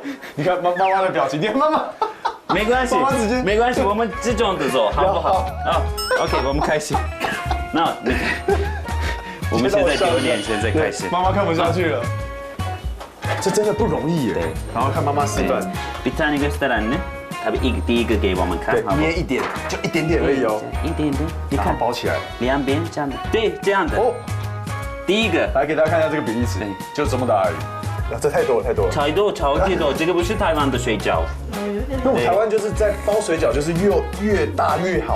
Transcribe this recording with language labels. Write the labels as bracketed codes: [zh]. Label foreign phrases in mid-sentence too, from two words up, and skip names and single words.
[zh] 你看妈妈的表情，你看妈妈。没关系，没关系，我们这种的做好不好？啊 ，OK， 我们开始。那我们现在9点，现在开始。妈妈看不下去了。这真的不容易耶。对。然后看妈妈示范。 [tr] Bir tane gösteren ne？ [zh] 第一个给我们看，好不好？捏一点，就一点点而已哦。一点点，你看包起来，两边这样的，对，这样的。哦，第一个，来给大家看一下这个比例尺，就这么大而已。这太多了，太多了。超多，超级多，这个不是台湾的水饺。那我们台湾就是在包水饺，就是越大越好，